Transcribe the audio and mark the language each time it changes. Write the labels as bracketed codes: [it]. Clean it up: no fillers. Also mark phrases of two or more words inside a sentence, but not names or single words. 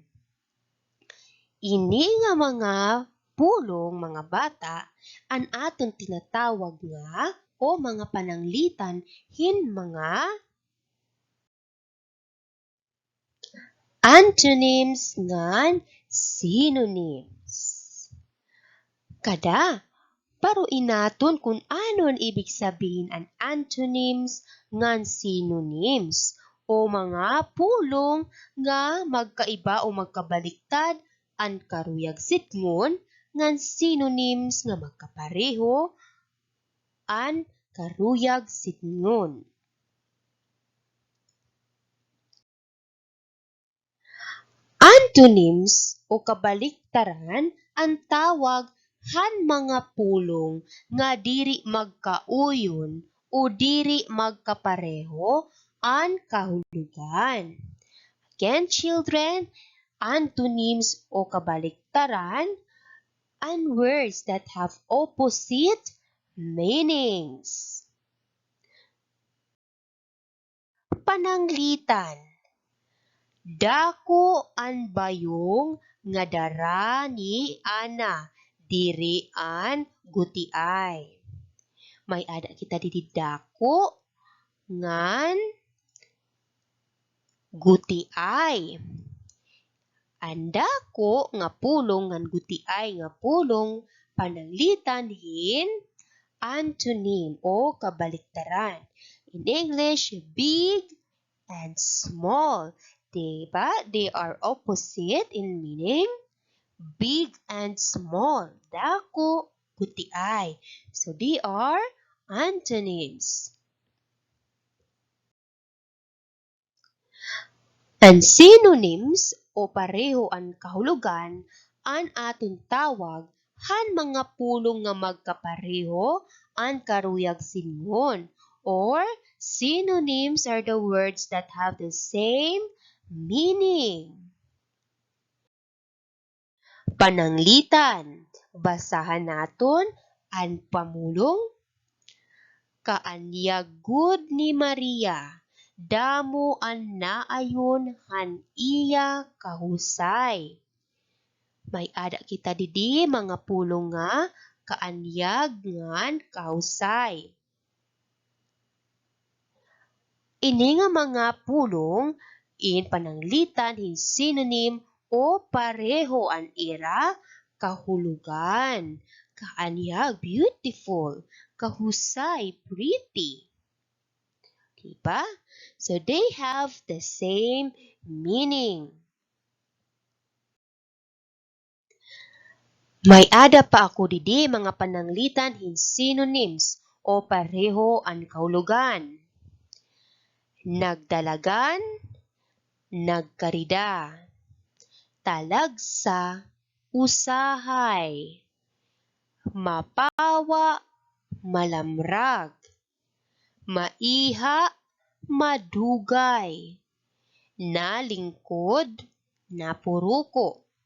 [war] Ini nga mga pulong, mga bata, ang aton tinatawag nga o mga pananglitan hin mga antonyms ngan synonyms. Kada, paruin naton [tl] kung ano ang ibig sabihin [war] ang antonyms ngan synonyms o mga pulong nga magkaiba o magkabaliktad ang karuyag sidngon ngan synonyms nga magkapareho ang karuyag sidngon. Antonyms o kabaliktaran ang tawag han mga pulong nga diri magkauyon o diri magkapareho ang kahulugan. [en] Again, children, antonyms [war] o kabaliktaran [en] and words that have opposite meanings. [war] Pananglitan. Dako an bayong nga dara ni ana, diri an gutiay. May ada kita didi dako ngan gutiay. Ang dako nga pulong ngan gutiay nga pulong pananglitan hin antonym o kabaliktaran. [en] In English, big and small. [tl] Diba? [en] They are opposite in meaning. big and small, [war] dako, putiay. [en] So they are antonyms. [war] Ang synonyms o pareho ang kahulugan an aton tawag han mga pulong nga magkapareho ang karuyag singon, [en] or synonyms are the words that have the same meaning. [war] Pananglitan, basahan naton ang pamulong. Kaanyag gud ni Maria, damo ang naayon han iya kahusay. May ada kita didi mga pulong nga kaanyag ngan kahusay. Ini nga mga pulong in pananglitan hin synonym o pareho an ira kahulugan. Kaanyag, [en] beautiful. Kahusay, pretty. [tl] Diba? [en] So they have the same meaning. [war] May ada pa ako didi mga pananglitan hin synonyms o pareho ang kahulugan. Nagdalagan, nagkarida, talagsa, usahay, mapawa, malamrag, maiha, madugay, nalingkod, napuruko.